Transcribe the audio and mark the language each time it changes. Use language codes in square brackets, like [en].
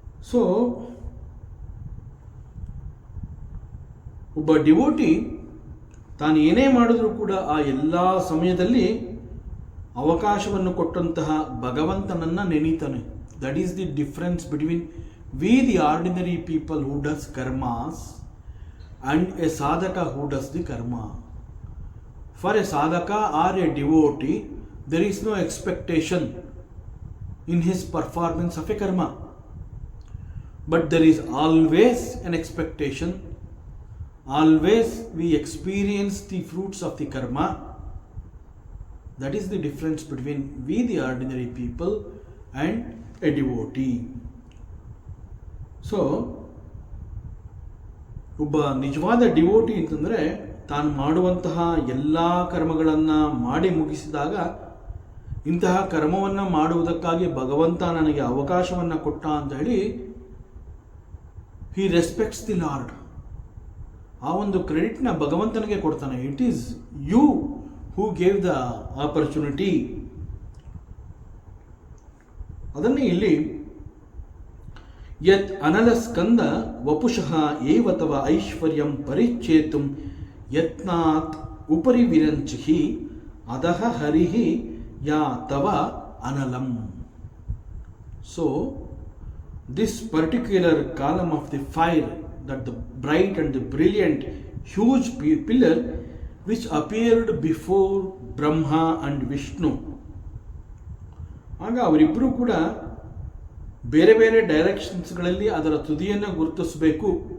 [kn] So ಒಬ್ಬ devotee ತಾನು ಏನೇ ಮಾಡಿದ್ರೂ ಕೂಡ ಆ ಎಲ್ಲ ಸಮಯದಲ್ಲಿ ಅವಕಾಶವನ್ನು ಕೊಟ್ಟಂತಹ ಭಗವಂತನನ್ನು ನೆನೀತಾನೆ. [en] That is the difference between we the ordinary people who does karmas and a sadhaka who does the karma. For a sadhaka or a devotee, there is no expectation in his performance of a karma, but there is always an expectation. Always we experience the fruits of the karma. That is the difference between we the ordinary people and a devotee. [kn] So ಒಬ್ಬ ನಿಜವಾದ devotee ಅಂತಂದರೆ ತಾನು ಮಾಡುವಂತಹ ಎಲ್ಲ ಕರ್ಮಗಳನ್ನು ಮಾಡಿ ಮುಗಿಸಿದಾಗ ಇಂತಹ ಕರ್ಮವನ್ನು ಮಾಡುವುದಕ್ಕಾಗಿ ಭಗವಂತ ನನಗೆ ಅವಕಾಶವನ್ನು ಕೊಟ್ಟ ಅಂತ ಹೇಳಿ [en] He respects the lord. [kn] ಆ ಒಂದು ಕ್ರೆಡಿಟ್ನ ಭಗವಂತನಿಗೆ ಕೊಡ್ತಾನೆ. [en] It is you who gave the opportunity. [kn] ಅದನ್ನೇ ಇಲ್ಲಿ [sa] ಯತ್ ಅನಲಸ್ಕಂದ ವಪುಷಃ ಏವ ತವ ಐಶ್ವರ್ಯಂ ಪರಿಚ್ಛೇತುಂ ಯತ್ನಾತ್ ಉಪರಿ ವಿರಂಚಿಹಿ ಅದಹ ಹರಿಹಿ ಯಾ ತವ ಅನಲಂ. [en] So this particular column of the fire, that the bright and the brilliant huge pillar which appeared before Brahma and Vishnu. [kn] ಆಗ ಅವರಿಬ್ಬರೂ ಕೂಡ ಬೇರೆ ಬೇರೆ ಡೈರೆಕ್ಷನ್ಸ್ಗಳಲ್ಲಿ ಅದರ ತುದಿಯನ್ನು ಗುರುತಿಸಬೇಕು.